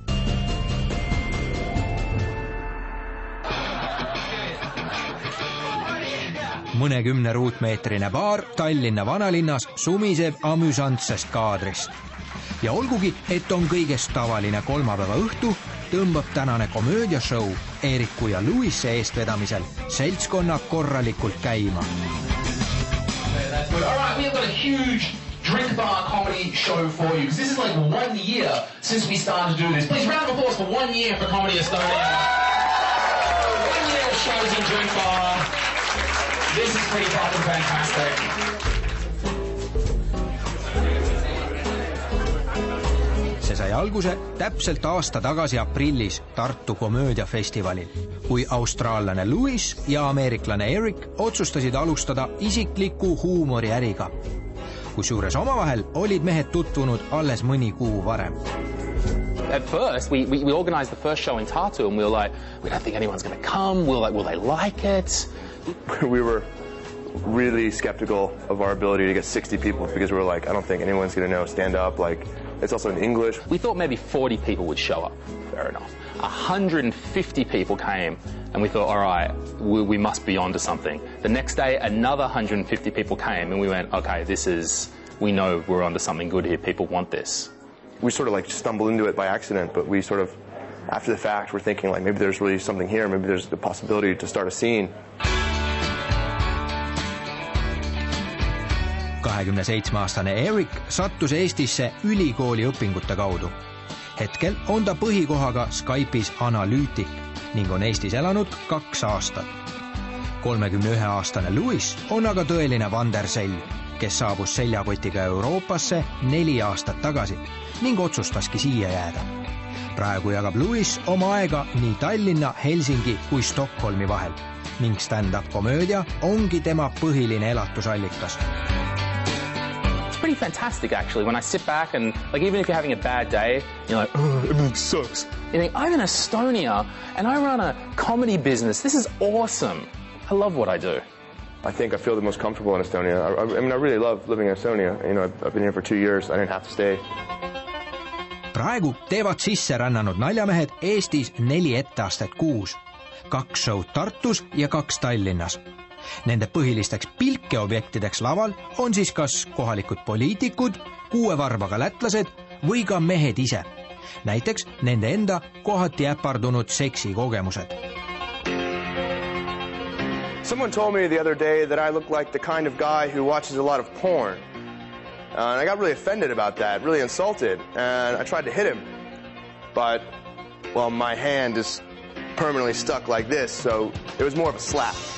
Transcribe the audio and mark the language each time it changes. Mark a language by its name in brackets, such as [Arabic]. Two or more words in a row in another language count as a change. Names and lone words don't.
[Estonian] Mõnekümne ruutmeetrine baar Tallinna vanalinnas sumiseb amüsantsest kaadrist. Ja olgugi, et on kõigest tavaline kolmapäeva õhtu, tõmbab tänane komöödiashow Eeriku ja Louise eestvedamisel seltskonna korralikult käima. [English] All right, we have got a huge drink bar comedy show for you, because this is like 1 year since we started to do this. Please round of applause for 1 year for Comedy Estonia. 1 year of shows in drink bar. This is pretty fucking fantastic. [Estonian] See sai alguse täpselt aasta tagasi aprillis Tartu komöödiafestivalil, kui austraallane Louis ja ameeriklane Erik otsustasid alustada isikliku huumoriäriga. Kusjuures omavahel olid mehed tutvunud alles mõni kuu varem. [English] At first, we organized the first show in Tartu and we were like, we don't think anyone's going to come. Will they like it? We were really skeptical of our ability to get 60 people because we were like, I don't think anyone's going to know stand up. Like, it's also in English. We thought maybe 40 people would show up. Fair enough. 150 people came and we thought, all right, we must be onto something. The next day, another 150 people came and we went, okay, we know we're onto something good here. People want this. We sort of like stumbled into it by accident, but we sort of, after the fact, we're thinking like maybe there's really something here. Maybe there's the possibility to start a scene. [Estonian] 27-aastane Erik sattus Eestisse ülikooli õpingute kaudu. Hetkel on ta põhikohaga Skype'is analüütik ning on Eestis elanud 2 aastat. 31-aastane Louis on aga tõeline vandersell, kes saabus seljakotiga Euroopasse 4 aastat tagasi ning otsustaski siia jääda. Praegu jagab Louis oma aega nii Tallinna, Helsingi kui Stockholmi vahel ning stand-up komöödia ongi tema põhiline elatusallikas. [English] Pretty fantastic actually when I sit back and like even if you're having a bad day, you're like, oh, everything sucks. You think, I'm in Estonia and I run a comedy business. This is awesome. I love what I do. I think I feel the most comfortable in Estonia. I mean, I really love living in Estonia. You know, I've been here for 2 years. I didn't have to stay. [Estonian] Praegu teevad sisserännanud naljamehed Eestis 4 etteastet kuus. 2 show'd Tartus ja 2 Tallinnas. Nende põhilisteks pilkeobjektideks laval on siis kas kohalikud poliitikud, 6 varbaga lätlased või ka mehed ise. Näiteks nende enda kohati äpardunud seksikogemused. [English] Someone told me the other day that I look like the kind of guy who watches a lot of porn. And I got really offended about that, really insulted, and I tried to hit him. But, well, my hand is permanently stuck like this, so it was more of a slap.